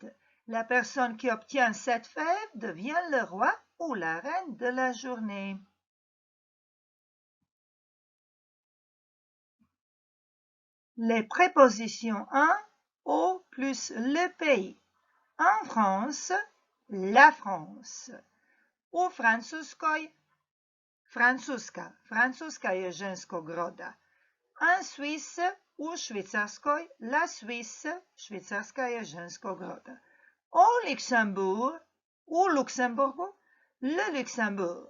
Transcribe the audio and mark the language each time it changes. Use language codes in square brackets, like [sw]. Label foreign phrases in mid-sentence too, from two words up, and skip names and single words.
[fr] La personne qui obtient cette fève devient le roi ou la reine de la journée. Les prépositions en, au plus le pays. En France, la France. [hr] U Francuskoj, Francuska. Francuska je ženskog roda. [fr] En Suisse, [hr] u Švicarskoj, [fr] la Suisse. [hr] Švicarska je ženskog roda. [fr] Au Luxembourg, [hr] u Luksemburgu, [fr] le Luxembourg.